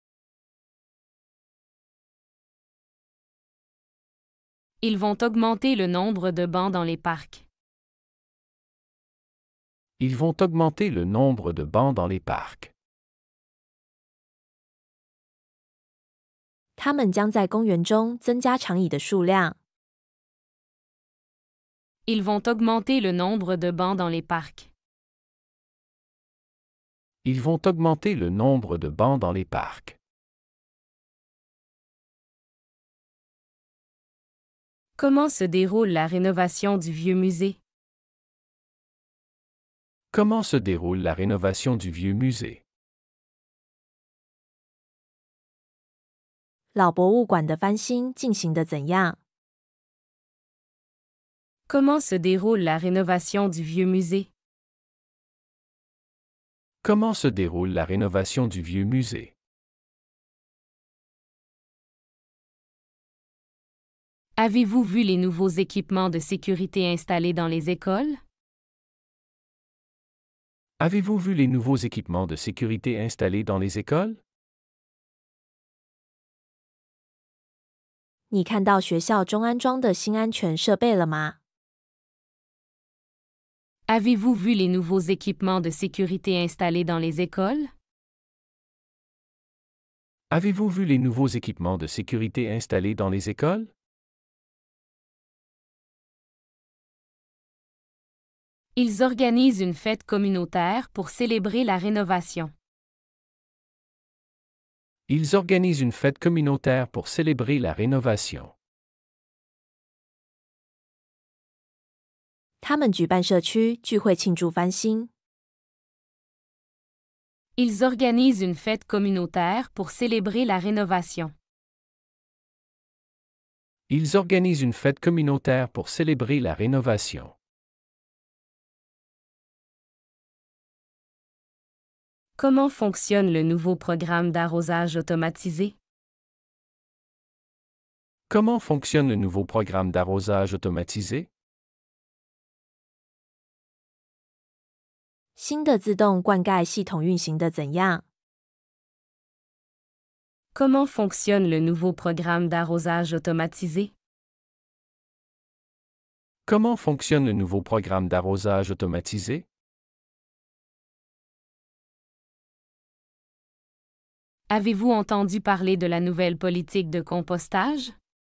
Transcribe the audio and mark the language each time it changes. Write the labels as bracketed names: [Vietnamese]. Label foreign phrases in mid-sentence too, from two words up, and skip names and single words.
[French] Ils vont augmenter le nombre de bancs dans les parcs. Ils vont augmenter le nombre de bancs dans les parcs. [Chinese] 他们将在公园中增加长椅的数量。 [French] Ils vont augmenter le nombre de bancs dans les parcs. Ils vont augmenter le nombre de bancs dans les parcs. Comment se déroule la rénovation du vieux musée? Comment se déroule la rénovation du vieux musée? [Chinese] 老博物馆的翻新进行得怎样？ [French] Comment se déroule la rénovation du vieux musée? Comment se déroule la rénovation du vieux musée? Avez-vous vu les nouveaux équipements de sécurité installés dans les écoles? Avez-vous vu les nouveaux équipements de sécurité installés dans les écoles? [Chinese] 你看到学校中安装的新安全设备了吗？ [French] Avez-vous vu les nouveaux équipements de sécurité installés dans les écoles? Avez-vous vu les nouveaux équipements de sécurité installés dans les écoles? Ils organisent une fête communautaire pour célébrer la rénovation. Ils organisent une fête communautaire pour célébrer la rénovation. [Chinese] 他们举办社区聚会庆祝翻新。 [French] Ils organisent une fête communautaire pour célébrer la rénovation. Ils organisent une fête communautaire pour célébrer la rénovation. Comment fonctionne le nouveau programme d'arrosage automatisé? Comment fonctionne le nouveau programme d'arrosage automatisé? [Chinese] 新的自动灌溉系统运行的怎样？ [French] Comment fonctionne le nouveau programme d'arrosage automatisé? Comment fonctionne le nouveau programme d'arrosage automatisé? Avez-vous entendu parler de la nouvelle politique de compostage?